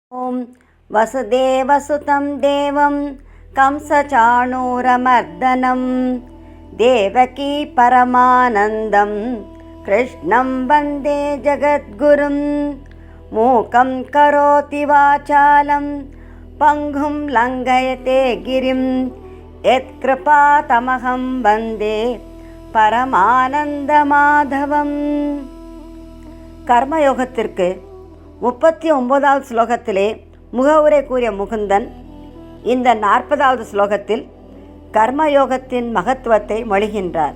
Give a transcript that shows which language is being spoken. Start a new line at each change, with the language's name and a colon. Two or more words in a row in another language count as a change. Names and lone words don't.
Sanskrit: ॐ वसुदेवसुतं देवं कंसचाणूरमर्दनं देवकी परमानन्दं कृष्णं वन्दे जगद्गुरुं मूकं करोति वाचालं पङ्गुं लङ्घयते गिरिं यत्कृपातमहं वन्दे பரமானந்தமாதவம்.
Tamil: கர்மயோகத்திற்கு 39வது ஸ்லோகத்திலே முகவுரை கூறிய முகுந்தன் இந்த 40வது ஸ்லோகத்தில் கர்மயோகத்தின் மகத்துவத்தை மொழிகின்றார்.